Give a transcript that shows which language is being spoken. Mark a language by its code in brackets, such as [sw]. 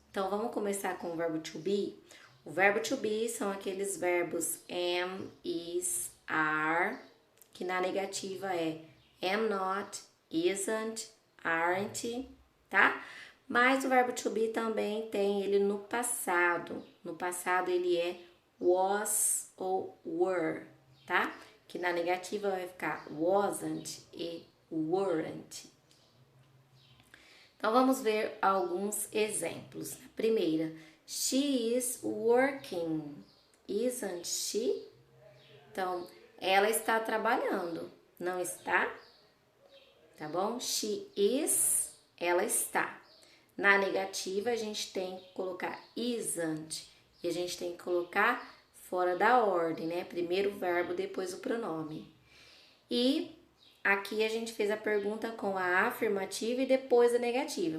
[pt] Então vamos começar com o verbo to be. O verbo to be são aqueles verbos am, is, are, que na negativa é am not, isn't, aren't, tá? Mas o verbo to be também tem ele no passado. No passado ele é was ou were, tá? Que na negativa vai ficar wasn't e weren't. Então vamos ver alguns exemplos. A primeira, [en] she is working, isn't she? [pt] Então, ela está trabalhando, não está? Tá bom? [en] She is, [pt] ela está. Na negativa, a gente tem que colocar isn't e a gente tem que colocar fora da ordem, né? Primeiro o verbo, depois o pronome. E aqui a gente fez a pergunta com a afirmativa e depois a negativa.